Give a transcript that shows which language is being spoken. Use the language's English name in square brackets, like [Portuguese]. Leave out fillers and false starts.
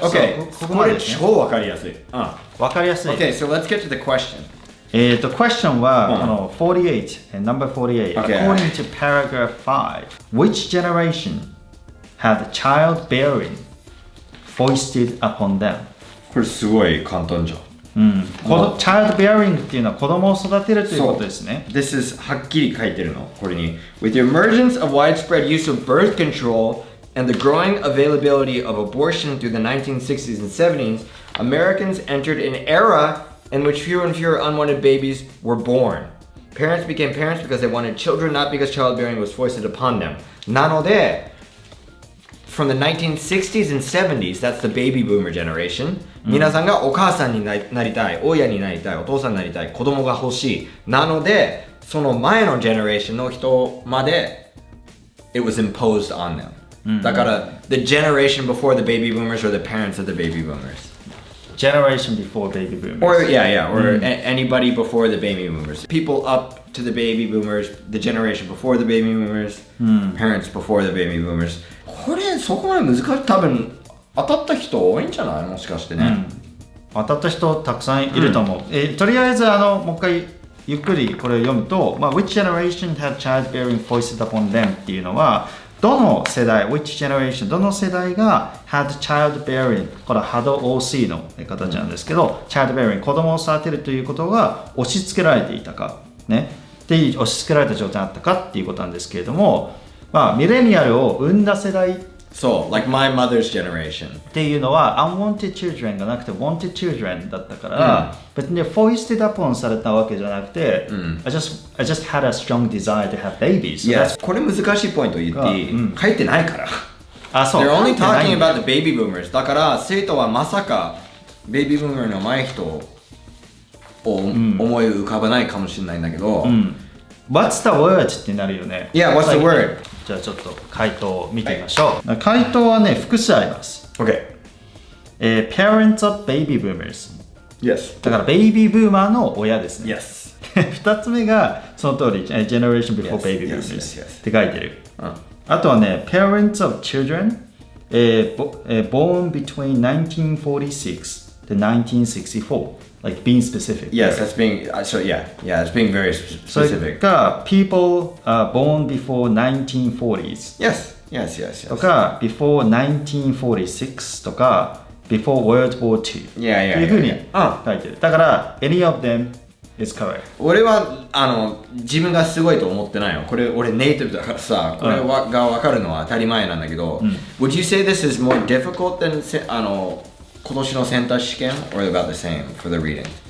[Japanese] ここまで超わかりやすい。わかりやすい。 [English] Okay, so let's get to the question. Question [Japanese] は、 [English] 48, number 48. According to paragraph 5, which generation had childbearing foisted upon them? [Japanese] これすごい簡単じゃん。 childbearing っていうのは子供を育てるということですね。 [English] This is [Japanese] はっきり書いてるの。これに。 [English] With the emergence of widespread use of birth control and the growing availability of abortion through the 1960s and 70s, Americans entered an era in which fewer and fewer unwanted babies were born. Parents became parents because they wanted children, not because childbearing was foisted upon them. [Japanese] なので、 [English] from the 1960s and 70s, that's the baby boomer generation. [Japanese] 皆さんがお母さんになりたい、親になりたい、お父さんになりたい、子供が欲しい。なので、その前のジェネレーションの人まで、 [English] it was imposed on them. [Japanese] だから、 [English] the generation before the baby boomers or the parents of the baby boomers. Generation before baby boomers. Or anybody before the baby boomers. People up to the baby boomers, the generation before the baby boomers, parents before the baby boomers. [Japanese] これそこまで難しい。多分当たった人多いんじゃない？もしかしてね。当たった人たくさんいると思う。とりあえずもう一回ゆっくりこれを読むと、 [English] which generation had childbearing foisted upon them [Japanese] っていうのはどの世代、which generation どの世代が had childbearing これは had OC の形なんですけど、childbearing 子供を育てるということが押し付けられていたかね。で押し付けられた状態だったかっていうことなんですけれども。ミレニアルを生んだ世代そう、 [English] like my mother's generation [Japanese] っていうのは [English] unwanted children [Japanese] がなくて [English] wanted children [Japanese] だったから、別に foisted upon されたわけじゃなくて、 [English] I just had a strong desire to have babies. [Japanese] So これ難しいポイント言っていい？書いてないから。そう。 [English] They're only talking about the baby boomers. [Japanese] だから生徒はまさかベイビーブーマーの前人を思い浮かばないかもしれないんだけど、 [English] What's the word? [Japanese] ってなるよね。 [English] Yeah, what's the word? [Japanese] じゃあちょっと回答を見てみましょう。回答はね、複数あります。 [English] Okay. Parents of baby boomers. Yes. [Japanese] だからベイビーブーマーの親ですね。 [English] Yes. [Japanese] 2つ目がその通り、 [English] generation before baby boomers [Japanese] って書いてる。あとはね、 [English] parents of children born between 1946 to 1964, like being specific. Yes, that's being, so it's being very specific. [Japanese] それか、 [English] people born before 1940s. Yes. [Japanese] とか、 [English] before 1946とか、before World War II. [Japanese] っていうふうに書いてる。だから、 [English] any of them is correct. [Japanese] 俺は自分がすごいと思ってないよ。これ俺ネイティブだからさ、これが分かるのは当たり前なんだけど、 [English] Would you say this is more difficult than [Japanese] 今年のセンター試験 [English] or about the same for the reading?